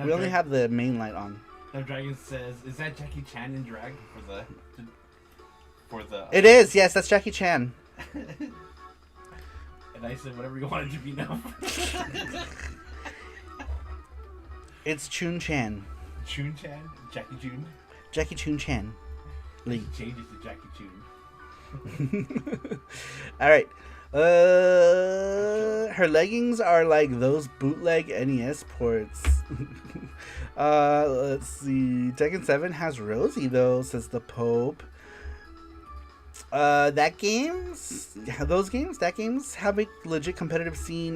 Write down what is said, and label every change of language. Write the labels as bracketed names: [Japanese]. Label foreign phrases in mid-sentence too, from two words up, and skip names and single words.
[English] We only have the main light on. Now Dragon says, "Is that Jackie Chan in drag for the?" It is. Yes, that's Jackie Chan. And I said, "Whatever you wanted to be now." It's Chun Chan. Chun Chan, Jackie Chun. Jackie Chun Chan. Lee. Changes to Jackie Chun. All right. Her leggings are like those bootleg NES ports. Let's see. Tekken 7 has Rosie though, says the Pope. That games have a legit competitive scene.